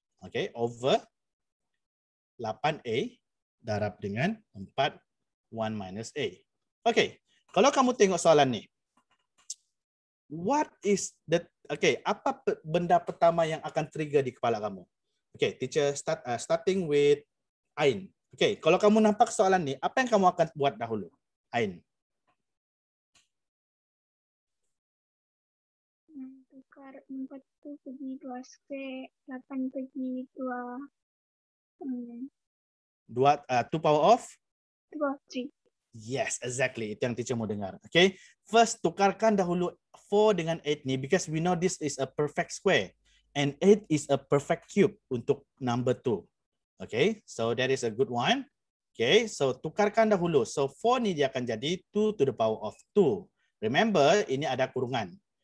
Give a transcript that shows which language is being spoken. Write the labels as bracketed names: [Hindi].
[Malay] Okay, over 8A darab dengan 4 1 minus A. Okay, kalau kamu tengok soalan ni, [English] what is the [Malay] apa benda pertama yang akan trigger di kepala kamu? [English] Okay, teacher starting with Ain. [Malay] Okay, kalau kamu nampak soalan ni, apa yang kamu akan buat dahulu? Ain. Tukar 4 tu pergi 2 square, 8 pergi 2 [English] power of? 3. Yes, exactly. [Malay] Itu yang teacher mau dengar. [English] Okay, first [Malay] tukarkan dahulu 4 dengan 8 ni [English] because we know this is a perfect square and 8 is a perfect cube untuk number 2. Okay, so that is a good one. [Malay] Okay, so tukarkan dahulu. So 4 ni dia akan jadi 2 [English] to the power of 2. Remember, [Malay] ini ada kurungan.